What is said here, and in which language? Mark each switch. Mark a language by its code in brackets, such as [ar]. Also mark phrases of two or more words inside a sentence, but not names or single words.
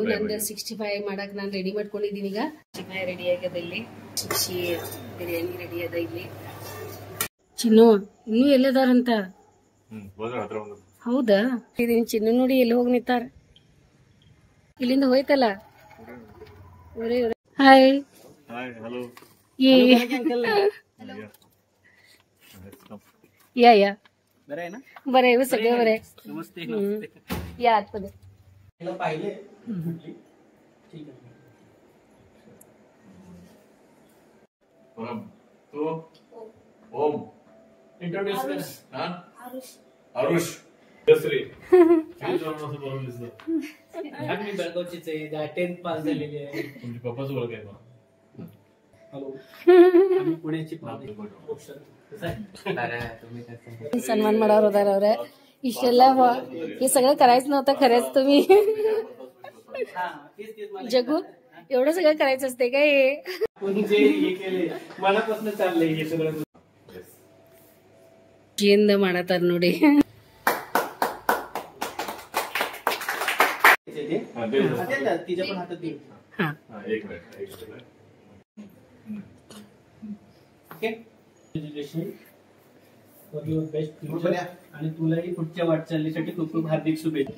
[kn] ನಂದು 65 ಮಾಡಕ್ ನಾನು ರೆಡಿ ಮಾಡ್ಕೊಂಡಿದೀನಿ ಈಗ. 65 ರೆಡಿ ಆಗ್ಯದ ಇಲ್ಲಿ. ಬಿರಿಯಾನಿ ರೆಡಿ ಅದ ಇಲ್ಲಿ. ಚಿನ್ನು ಇನ್ನೂ ಎಲ್ಲದಾರಂತ? ಹೌದಾ? ಇದೀನಿ ಚಿನ್ನು ನೋಡಿ ಎಲ್ಲಿ ಹೋಗಿ ನಿಂತಾರ. ಇಲ್ಲಿಂದ ಹೋಯ್ತಲ್ಲ. ಹಾಯ್. [mr] या बरं आहे ना? बरं आहे सगळे बरं आहे. नमस्ते. या आतमध्ये. पाहिले ठीक आहे. तो ओम इंट्रोड्यूस कर. हां आरुष दसरे मी बेळगावचीच आहे. 10th पास झालेली आहे. तुमचे पप्पाच ओळख आहे का? हॅलो. आम्ही पुण्याची [kn] सन्मान ಮಾಡೋರು ಅದಾರ. ಅವ್ರ ಇಷ್ಟೆಲ್ಲ [mr] हे सगळं करायचं नव्हतं खरंच. तुम्ही जगू एवढं सगळं करायचं असते काय? मनापासून चाललंय हे सगळं. [kn] जिंद ಮಾಡತಾರ ನೋಡಿ. [mr] तिच्या पण हातात दे. हां एक मिनिट. ओके. [en] best future [mr] आणि तुलाही पुढच्या वाटचालीसाठी खूप खूप हार्दिक शुभेच्छा.